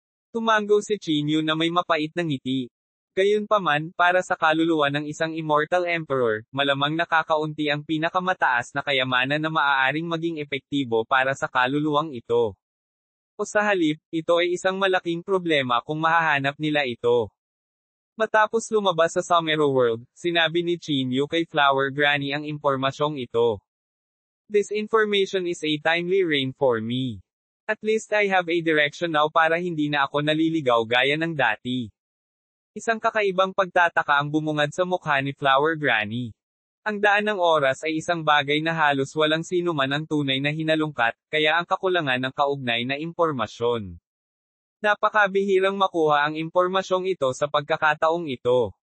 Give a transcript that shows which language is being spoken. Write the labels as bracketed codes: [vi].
[tl] Tumanggo si Chinyu na may mapait na ngiti. Gayunpaman, para sa kaluluwa ng isang Immortal Emperor, malamang nakakaunti ang pinakamataas na kayamanan na maaaring maging epektibo para sa kaluluwang ito. O sa halip, ito ay isang malaking problema kung mahahanap nila ito. Matapos lumabas sa Sumero World, sinabi ni Chinyu kay Flower Granny ang impormasyong ito. [en] This information is a timely rain for me. At least I have a direction now [tl] para hindi na ako naliligaw gaya ng dati. Isang kakaibang pagtataka ang bumungad sa mukha ni Flower Granny. Ang daan ng oras ay isang bagay na halos walang sino man ang tunay na hinalungkat, kaya ang kakulangan ng kaugnay na impormasyon. Napakabihirang makuha ang impormasyong ito sa pagkakataong ito.